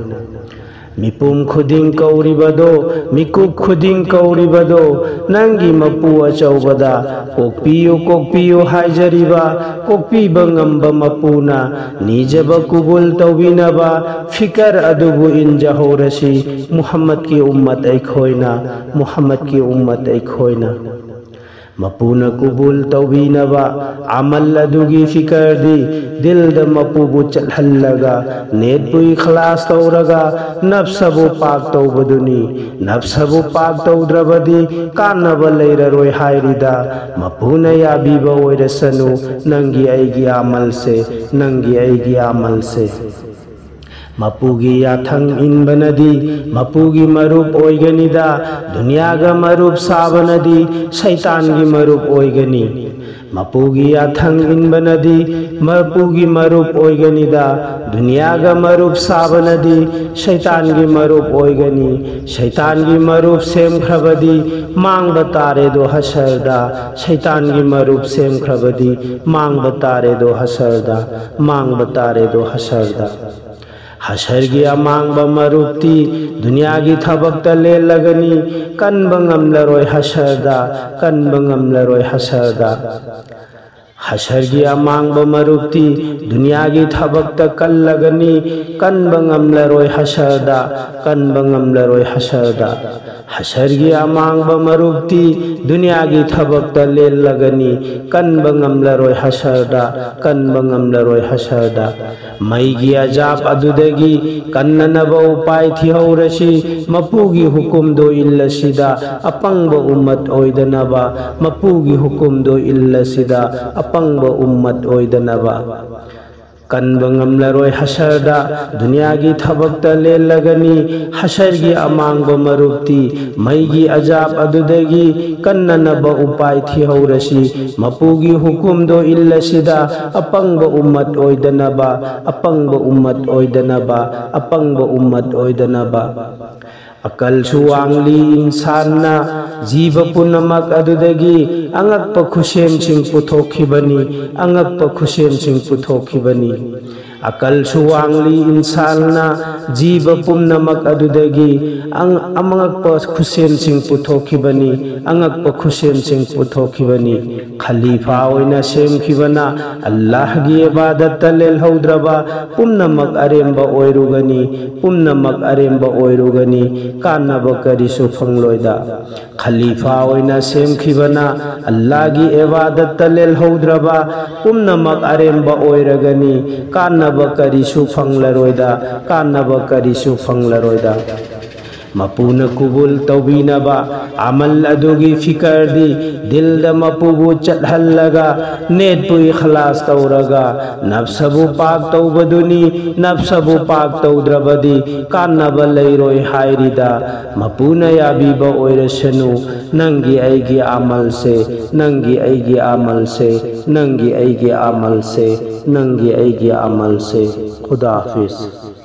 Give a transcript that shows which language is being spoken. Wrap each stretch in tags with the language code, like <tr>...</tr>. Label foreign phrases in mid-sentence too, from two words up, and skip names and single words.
<mni>Mipum khuding kauribado mikuk khuding kauribado nangi mapu achaubada kokpiyu haijariba kokpiba ngamba mapuna nijaba kubul tawbina ba fikar adubu inja horasi Muhammad ki ummat aikhoina Muhammad ki ummat aikhoina. Mapuna kubul tawbina ba amal adugi fikar di dil da mapubu chat hallaga net pui khalas tawraga nafsabu pak tawbaduni nafsabu pak tawdrabadi kanaba lairaroi hairida mapuna yabiba oirasanu nangi aigi amal se nangi aigi amal se. Mapugi yathang inbanadi mapugi marup oiganida dunyaga marup sabanadi shaitangi marup oigani. Mapugi yathang inbanadi mapugi marup oiganida dunyaga marup sabanadi shaitangi marup oigani. Shaitangi marup sem khrabadi mang batare do hasarda shaitangi marup sem khrabadi mang batare do hasarda mang batare do hasarda. Hashar giya mangba marupti dunya gi thabak tale lagani kan bangam laroi hasarda kan bangam laroi hasarda. Hashar giya mangba marupti dunya gi thabak ta kal lagani kan bangam laroi hasarda kan bangam laroi hasarda. Hashar giya mangba marupti dunya gi thabak ta le lagani kan bangam laroi hasarda kan bangam laroi hasarda. Mai giya jap adudagi kannanaba upai thihaurasi mapugi hukum do illasida apangba ummat oidanaba mapugi hukum do illasida apangba ummat oidanaba. Kan bangam laroi hasarda dunya gi thabak ta le lagani hashar gi amangba marupti mai gi ajab adudagi kannanaba upai thihaurasi mapugi hukum do illasida apangba ummat oidanaba apangba ummat oidanaba apangba ummat oidanaba. Akal suwangli insan na jiba punamak adudagi angakpa khusem sing puthokhibani angakpa khusem sing puthokhibani. Akal suwangli insan na jiba punamak adudagi amangakpa khusem sing puthokhibani angakpa khusem sing puthokhibani. Khalifa oina sem khibana Allah gi ibadat talel haudraba pumnamak aremba oirugani pumnamak aremba oirugani kanaba karisu phangloida. Khalifa oina sem khibana Allah gi ibadat talel haudraba pumnamak aremba oiragani kanaba karisu phanglaroida kanaba karisu phanglaroida. Mapuna kubul tawbina ba amal adugi fikar di dil da mapubu chat hallaga net pui khalas tawraga nafsabu pak tawbaduni nafsabu pak tawdrabadi kanaba lairoi hairida mapuna yabiba oirasanu nangi aigi amal se nangi aigi amal se nangi aigi amal se nangi aigi amal se.</mni> <ur>Khuda Hafiz.</ur>